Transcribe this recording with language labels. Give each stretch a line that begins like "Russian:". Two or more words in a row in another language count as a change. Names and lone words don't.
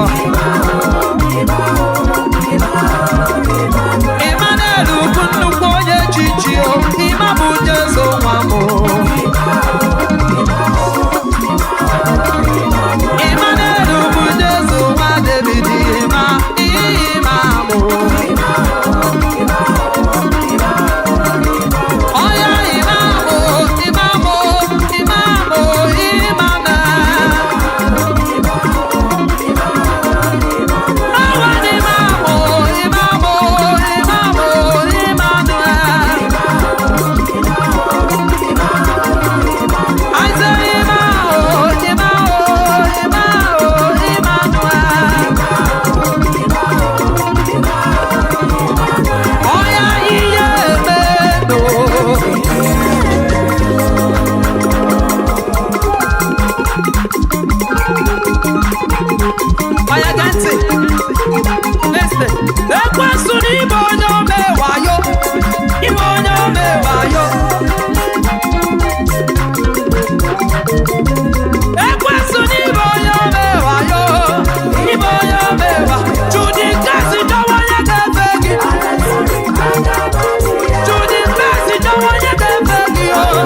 Igbo: Imanelu bụ nnukwu onye chichi o, ima bụ Jesu nwa m. Imanelu bụ Jesu nwa David, ima mụ. Oya imamo, imamo, imamo, imana. Awan imamo, imamo, imamo, imana.
English: I say
Igbo: imamo, imamo, imamo, imana. Oya iye meno. Oya gantị.
English: Listen.
Igbo: Ekwensu n'ime onye omewayo. Ime onye omewayo. Ekwensu n'ime onye omewayo. Ime onye omewa. Chudi kasi dọwa onye ga-efe gị. Chudi kasi dọwa onye ga-efe gị o.